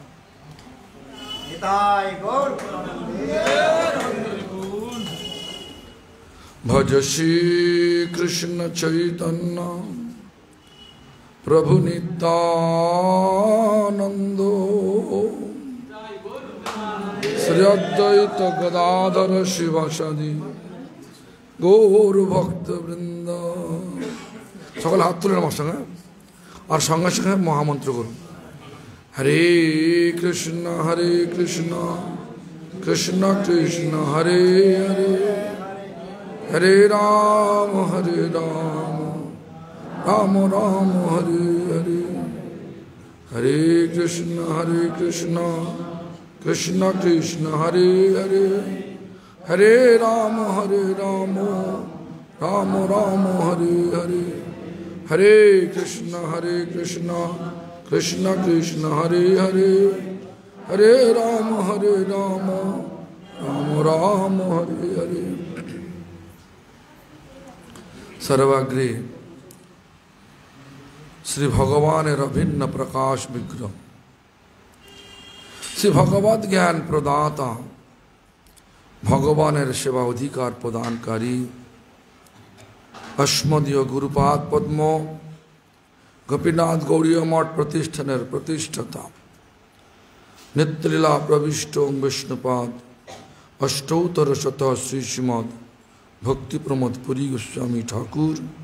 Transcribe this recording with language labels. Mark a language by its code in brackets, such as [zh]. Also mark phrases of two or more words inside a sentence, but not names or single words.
[sa] भज श्री कृष्ण चैतन्य प्रभु नित्यानंदो श्री अद्वैत गदाधर शिवासादि गौर भक्त वृंद [bn] সকল হাত তুলে আমার সঙ্গে আর সঙ্গে সঙ্গে মহামন্ত্র করুন [sa] हरे कृष्ण कृष्ण कृष्ण हरे हरे हरे राम राम राम हरे हरे हरे कृष्ण कृष्ण कृष्ण हरे हरे हरे राम राम राम हरे हरे हरे कृष्ण कृष्ण कृष्ण हरे हरे हरे राम राम राम हरे हरे सर्वाग्रे श्री भगवान अभिन्न प्रकाश विग्रह श्री भगवत ज्ञान प्रदाता भगवान सेवा अधिकार प्रदानकारी अस्मदीय गुरुपाद पद्म गोपीनाथ गौड़ीय मठ प्रतिष्ठान प्रतिष्ठाता नित्यलीला प्रविष्ट विष्णुपाद अष्टोत्तर शत श्री श्रीमद भक्ति प्रमोद पुरी गोस्वामी ठाकुर